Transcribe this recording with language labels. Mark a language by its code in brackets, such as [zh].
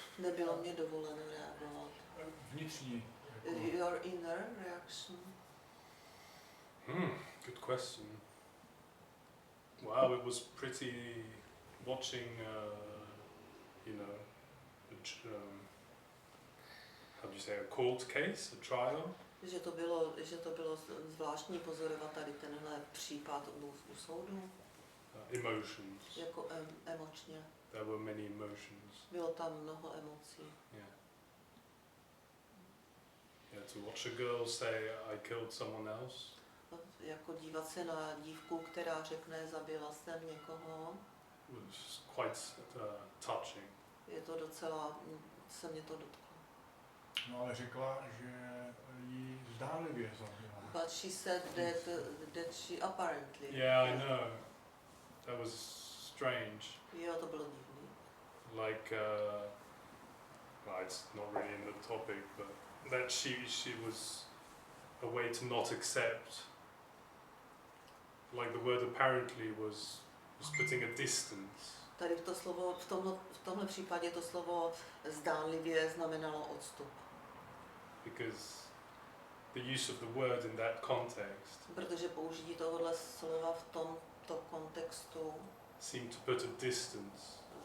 [cs] Nebylo mě dovoleno reagovat. Vnitřní. Jako, [en] Your inner reaction. Good question. Wow, it was pretty watching, you know, how do you say, a court case, a trial. [cs] Že to bylo zvláštní pozorovat tady tenhle případ u soudu. [en] Emotions. [cs] Jako emočně. [en] There were many emotions. [cs] Bylo tam mnoho emocí. [en] Yeah. Yeah, to watch a girl say, I killed someone else. [cs] Jako dívat se na dívku, která řekne, zabila jsem někoho. [en] Was quite touching. [cs] Je to docela, se mě to dotklo. No ale řekla, že ji zdánlivě zabila. [en] But she said that she apparently. Yeah, I know. That was strange. [cs] Jo, to bylo divný. [en] Like, well, it's not really in the topic, but that she was a way to not accept. Like the word apparently was putting a distance. [cs] Tady to slovo, v tomhle případě to slovo zdánlivě znamenalo odstup. [en] Because the use of the word in that context [cs] Protože použití tohohle slova v tomto kontextu [en] seemed to put a distance.